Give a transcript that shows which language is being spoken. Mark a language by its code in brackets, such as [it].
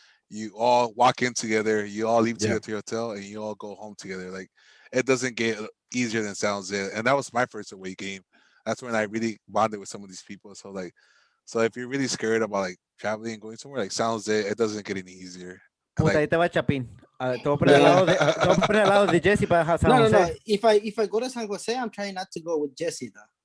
[en] You all walk in together, you all leave together to your hotel, and you all go home together. Like, it doesn't get easier than Sounds It. And that was my first away game. That's when I really bonded with some of these people. So if you're really scared about like traveling and going somewhere, like Sounds It doesn't get any easier. [es] Puta, ahí te va Chapín. Te voy a poner al lado de Jesse para San Jose. No. [en] If I go to San Jose, I'm trying not to go with Jesse though.